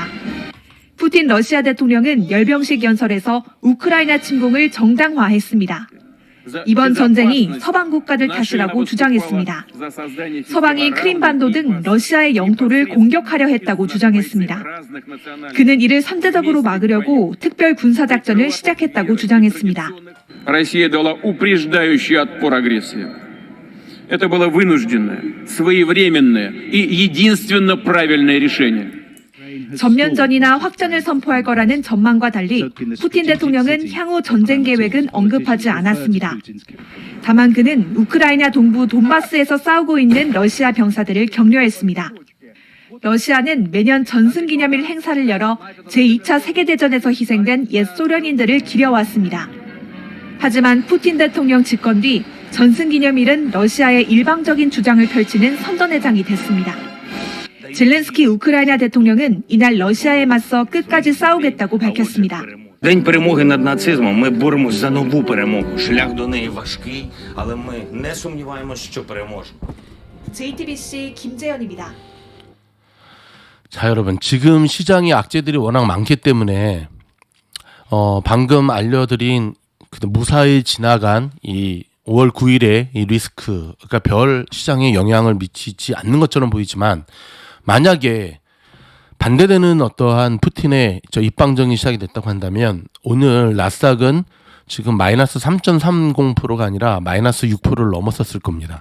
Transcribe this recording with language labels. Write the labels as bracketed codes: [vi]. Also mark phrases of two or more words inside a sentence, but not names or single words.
[ko] 푸틴 러시아 대통령은 열병식 연설에서 우크라이나 침공을 정당화했습니다. 이번 전쟁이 서방 국가들 탓이라고 주장했습니다. 서방이 크림반도 등 러시아의 영토를 공격하려 했다고 주장했습니다. 그는 이를 선제적으로 막으려고 특별 군사작전을 시작했다고 주장했습니다. [ru] Россия дала упреждающий отпор агрессии. Это было вынужденное, своевременное и единственно правильное решение. [ko] 전면전이나 확전을 선포할 거라는 전망과 달리 푸틴 대통령은 향후 전쟁 계획은 언급하지 않았습니다. 다만 그는 우크라이나 동부 돈바스에서 싸우고 있는 러시아 병사들을 격려했습니다. 러시아는 매년 전승기념일 행사를 열어 제2차 세계대전에서 희생된 옛 소련인들을 기려왔습니다. 하지만 푸틴 대통령 집권 뒤 전승기념일은 러시아의 일방적인 주장을 펼치는 선전회장이 됐습니다. 젤렌스키 우크라이나 대통령은 이날 러시아에 맞서 끝까지 싸우겠다고 밝혔습니다. [uk] День перемоги над нацизмом. Ми боремось за нову перемогу. Шлях до неї важкий, але ми не сумніваємось, що переможемо. [ko] JTBC 김재현입니다. 자, 여러분, 지금 시장에 악재들이 워낙 많기 때문에 방금 알려드린 무사히 지나간 이 5월 9일에 이 리스크, 그러니까 별 시장에 영향을 미치지 않는 것처럼 보이지만, 만약에 반대되는 어떠한 푸틴의 입방정이 시작이 됐다고 한다면 오늘 나스닥은 지금 마이너스 3.30%가 아니라 마이너스 6%를 넘었었을 겁니다.